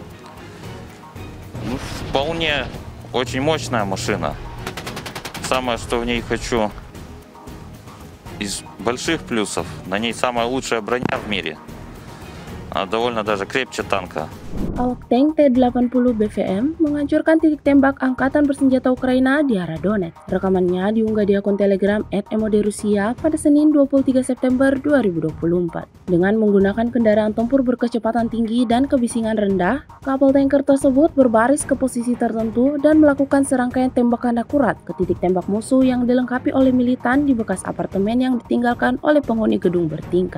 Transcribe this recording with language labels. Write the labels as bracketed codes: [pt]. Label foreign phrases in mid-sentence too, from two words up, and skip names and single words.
[ru] Вполне очень мощная машина. Самое, что в ней хочу из больших плюсов, на ней самая лучшая броня в мире. Она довольно даже крепче танка. [id] Awak tank T-80 BVM menghancurkan titik tembak Angkatan Bersenjata Ukraina di arah Donetsk. Rekamannya diunggah di akun Telegram @emoderusia pada Senin 23 September 2024. Dengan menggunakan kendaraan tempur berkecepatan tinggi dan kebisingan rendah, kapal tanker tersebut berbaris ke posisi tertentu dan melakukan serangkaian tembakan akurat ke titik tembak musuh yang dilengkapi oleh militan di bekas apartemen yang ditinggalkan oleh penghuni gedung bertingkat.